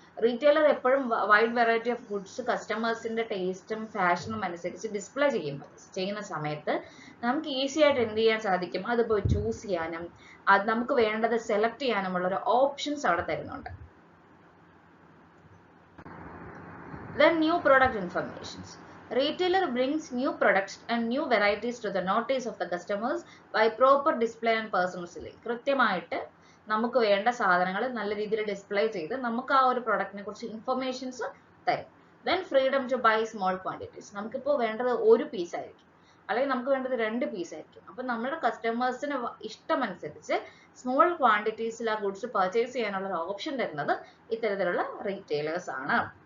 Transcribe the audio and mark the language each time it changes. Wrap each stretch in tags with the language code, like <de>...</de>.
<ml>Retailer എപ്പോഴും wide variety of goods കസ്റ്റമേഴ്സിന്റെ ടേസ്റ്റും ഫാഷനും അനുസരിച്ച് ഡിസ്പ്ലേ ചെയ്യുന്ന സമയത്ത് നമുക്ക് ഈസി ആയിട്ട് എന്ത് ചെയ്യാൻ സാധിക്കും, അത് പോയി ചൂസ് ചെയ്യാനും അത് നമുക്ക് വേണ്ടത് സെലക്ട് ചെയ്യാനുമുള്ള ഒരു ഓപ്ഷൻസ് അവിടെ തരുന്നുണ്ട്.</ml> <en>Then new product informations. Retailer brings new products and new varieties to the notice of the customers by proper display and personalizing.</en> <ml>കൃത്യമായിട്ട് നമുക്ക് വേണ്ട സാധനങ്ങൾ നല്ല രീതിയിൽ ഡിസ്പ്ലേ ചെയ്ത് നമുക്ക് ആ ഒരു പ്രൊഡക്റ്റിനെ കുറിച്ച് ഇൻഫർമേഷൻസ് തരും.</ml> <en>Then freedom to buy small quantities.</en> <ml>നമുക്കിപ്പോൾ വേണ്ടത് ഒരു പീസ് ആയിരിക്കും, അല്ലെങ്കിൽ നമുക്ക് വേണ്ടത് 2 പീസ് ആയിരിക്കും. അപ്പൊ നമ്മുടെ കസ്റ്റമേഴ്സിന് ഇഷ്ടമനുസരിച്ച് സ്മോൾ ക്വാണ്ടിറ്റീസിൽ ആ ഗുഡ്സ് പർച്ചേസ് ചെയ്യാനുള്ള ഒരു ഓപ്ഷൻ തരുന്നത് ഇത്തരത്തിലുള്ള റീറ്റെയിലേഴ്സ് ആണ്.</ml>